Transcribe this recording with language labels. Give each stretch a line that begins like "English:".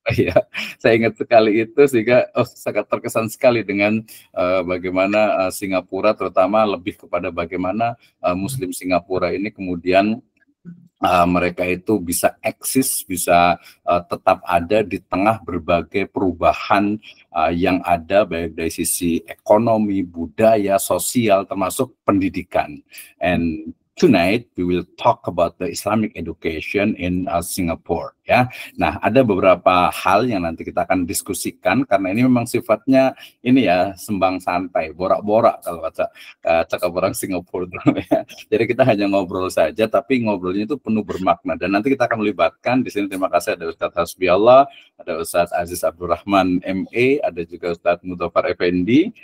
Indonesian: Ya, saya ingat sekali itu sehingga sangat terkesan sekali dengan bagaimana Singapura, terutama lebih kepada bagaimana Muslim Singapura ini kemudian mereka itu bisa eksis, bisa tetap ada di tengah berbagai perubahan yang ada baik dari sisi ekonomi, budaya, sosial, termasuk pendidikan.
English: And tonight we will talk about the Islamic education in Singapore.
Indonesian: Ya, nah ada beberapa hal yang nanti kita akan diskusikan karena ini memang sifatnya ini ya sembang santai, borak-borak kalau kata cakap orang Singapura ya. Jadi kita hanya ngobrol saja, tapi ngobrolnya itu penuh bermakna. Dan nanti kita akan melibatkan di sini. Terima kasih ada Ustadz Hasbi Allah, ada Ustadz Aziz Abdurrahman MA, ada juga Ustadz Mudhafar Effendi.